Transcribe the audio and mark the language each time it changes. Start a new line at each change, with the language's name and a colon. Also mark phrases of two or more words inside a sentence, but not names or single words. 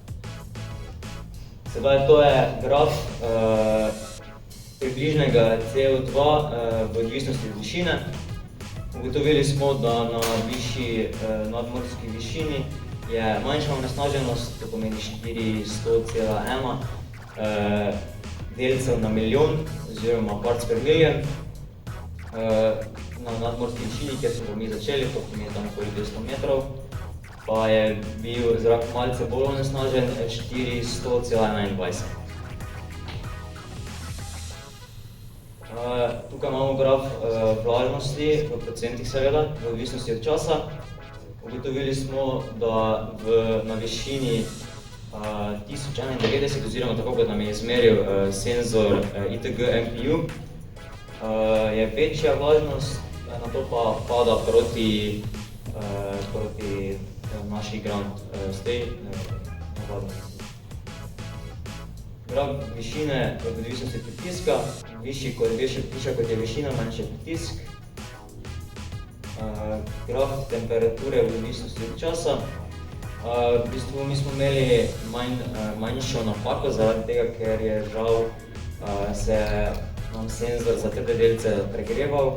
Slovenian: Sedaj to je graf približnega CO2 v odvisnosti od višine. Ugotovili smo, da na višji nadmorski višini je manjša onesnaženost, to pomeni 400,1 delcev na milijon oziroma
English: parts per million.
Slovenian: Na nadmorski višini, kjer smo mi začeli, to pomeni tam okoli 200 metrov, pa je bil zrak malce bolj onesnažen, 400,21. Tukaj imamo graf vlažnosti, v procentih seveda, v odvisnosti od časa. Ugotovili smo, da na višini 1091, oziroma tako kot nam je izmeril senzor ITG MPU, je večja vlažnost, na to pa pada proti naši
English: ground state
Slovenian: navadnosti. Graf višine v odvisnosti od pritiska, višja kot je višina, manjši je pritisk. Graf temperature v odvisnosti od časa. V bistvu mi smo imeli manjšo napako zaradi tega, ker je žal se nam senzor za trde delce pregreval.